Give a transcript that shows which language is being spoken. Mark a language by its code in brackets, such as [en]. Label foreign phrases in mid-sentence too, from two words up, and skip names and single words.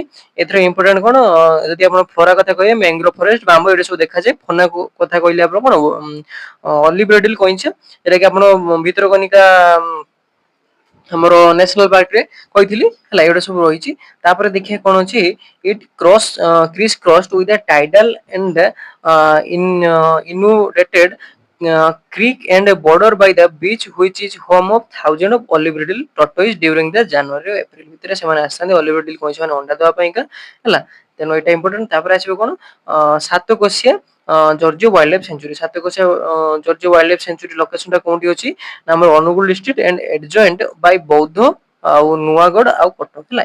[or] ଏଥିର ଇମ୍ପୋର୍ଟାଣ୍ଟ କଣ ଯଦି ଆପଣ ଫ୍ଲୋରା କଥା କହିବେ [en] mangrove forest [or] ବାମ୍ବୋ ଏଇଟା ସବୁ ଦେଖାଯାଏ। ଫନା କଥା କହିଲେ ଆପଣ କଣ ଅଲିଭ୍ କଇଁଛ, ଯୋଉଟା କି ଆପଣ ଭିତରକନିକା ଆମର [en] national park [or] ରେ କହିଥିଲି ହେଲା, ଏଗୁଡା ସବୁ ରହିଛି। [en] ତାପରେ ଦେଖିବା କଣ ଅଛି, it criss crossed with the tidal and inundated creek and bordered by the beach which is home of thousands of olive tortoise during the January April [or] ଭିତରେ ସେମାନେ ଆସିଥାନ୍ତି [en] olive [or] କଇଁଛ ମାନେ ଅଣ୍ଡା ଦେବା ପାଇଁକା ହେଲା। ତେଣୁ ଏଇଟା ଇମ୍ପୋର୍ଟାଣ୍ଟ। ତାପରେ ଆସିବ କଣ ସାତକୋଶିଆ ଜର୍ଜିଓ ୱାଇଲ୍ଡ ଲାଇଫ ସେଞ୍ଚୁରୀ, ସାତକୋଶିଆ ଜର୍ଜିଓ ୱାଇଲ୍ଡ ଲାଇଫ ସେଞ୍ଚୁରୀ ଲୋକେସନ ଟା କୋଉଠି ଅଛି ନା ଆମର ଅନୁଗୁଳ [en] district and adjacent by [or] ବୌଦ୍ଧ ଆଉ ନୂଆଗଡ ଆଉ କଟକ ହେଲା।